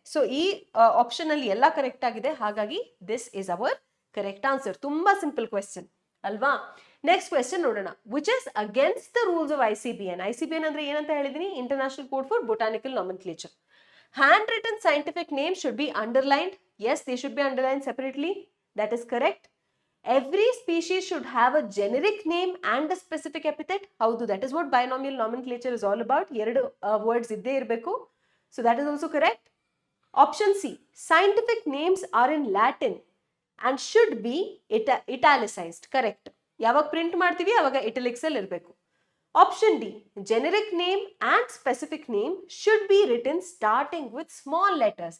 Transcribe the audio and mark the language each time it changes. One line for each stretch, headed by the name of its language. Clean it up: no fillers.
Kannada: So ಈ option ಅಲ್ಲಿ ಎಲ್ಲ ಕರೆಕ್ಟ್ ಆಗಿದೆ, ಹಾಗಾಗಿ
English: This is our correct answer.
Kannada: ತುಂಬಾ ಸಿಂಪಲ್ ಕ್ವೆಶ್ಚನ್ ಅಲ್ವಾ? ನೆಕ್ಸ್ಟ್ ಕ್ವೆಶ್ಚನ್ ನೋಡೋಣ.
English: Which is against the rules of ICBN.
Kannada: ICBN ಅಂದ್ರೆ ಏನಂತ ಹೇಳಿದೀನಿ?
English: International code for botanical nomenclature. Hand written scientific name should be underlined. Yes, they should be underlined separately. That is correct. Every species should have a generic name and a specific epithet. Howdo, that is what binomial nomenclature is all about.
Kannada: ಎರಡು words ಇದ್ದೇ ಇರಬೇಕು.
English: So that is also correct. Option C, scientific names are in Latin and should be italicized. Correct.
Kannada: ಯಾವಾಗ print ಮಾಡ್ತೀವಿ ಅವಾಗ italics ಅಲ್ಲಿ ಇರಬೇಕು.
English: Option D, generic name and specific name should be written starting with small letters.